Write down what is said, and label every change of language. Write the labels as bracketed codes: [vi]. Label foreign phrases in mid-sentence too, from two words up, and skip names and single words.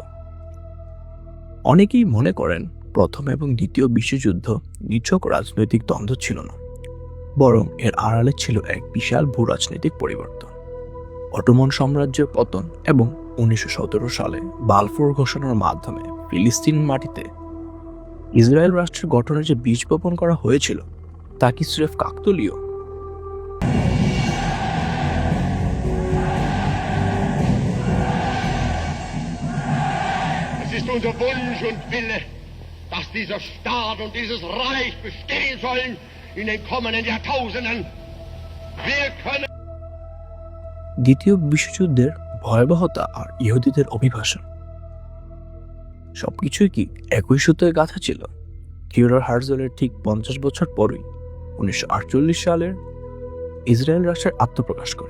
[bn] অনেকেই মনে করেন প্রথম এবং দ্বিতীয় বিশ্বযুদ্ধ নিছক রাজনৈতিক দ্বন্দ্ব ছিল না, বরং এর আড়ালে ছিল এক বিশাল ভূরাজনৈতিক পরিবর্তন। অটোমান সাম্রাজ্যের পতন এবং 1917 সালে বালফোর ঘোষণার মাধ্যমে ফিলিস্তিন মাটিতে ইসরায়েল রাষ্ট্রের গঠনের যে বীজ বপন করা হয়েছিল তা কি স্রেফ কাকতালীয়? [de] Es ist unser Wunsch und Wille, dass dieser Staat und dieses Reich bestehen sollen in den kommenden Jahrtausenden. Wir können [bn] দ্বিতীয় বিশ্বযুদ্ধের ভয়াবহতা আর ইহুদিদের অভিবাসন সবকিছুই কি একই সূত্রে গাঁথা ছিল? থিওডর হার্জেলের ঠিক 50 বছর পরই 1948 সালের ইসরায়েল রাষ্ট্রের আত্মপ্রকাশ করে।